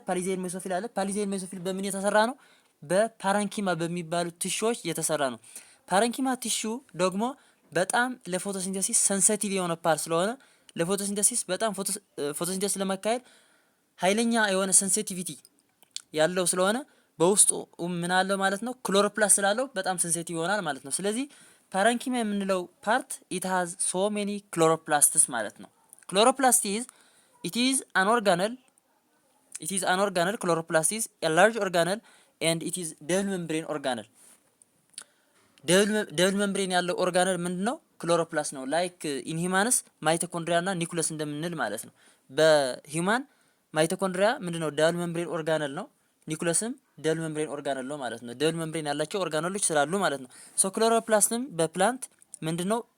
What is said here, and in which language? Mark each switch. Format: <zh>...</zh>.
<am>ፓሊዛይድ ሜሶፊል አለ። ፓሊዛይድ ሜሶፊል በምን የተሰራ ነው? በፓረንኪማ በሚባሉ ቲሹዎች የተሰራ ነው። ፓረንኪማ ቲሹ ደግሞ በጣም ለፎቶሲንተሲስ ሴንሲቲቭ የሆነ ፓርት ስለሆነ ለፎቶሲንተሲስ በጣም ፎቶሲንተሲስ ለማካሄድ ኃይለኛ የሆነ ሴንሲቲቪቲ ያለው ስለሆነ በውስጡ ምን አለው ማለት ነው? ክሎሮፕላስት ስላለው በጣም ሴንሲቲቭ ይሆናል ማለት ነው። ስለዚህ ፓረንኪማ የምንለው ፓርት</am> <en>it has so many chloroplasts</en> <am>ማለት ነው።</am> <en>Chloroplast it is an organelle. Chloroplast is a large organelle and it is double membrane organelle.</en> <am>double membrane ያለው ኦርጋነል ምንድነው? ክሎሮፕላስት ነው። ላይክ ኢን ሂማንስ ማይቶኮንድሪያ እና ኒኩለስ እንደምንል ማለት ነው። በሂማን ማይቶኮንድሪያ ምንድነው? double membrane organelle ነው። ኒኩለስም double membrane organelle ነው ማለት ነው። double membrane ያላቸው ኦርጋነሎች ስላሉ ማለት ነው። ሶ ክሎሮፕላስትም በፕላንት ምንድነው?</am>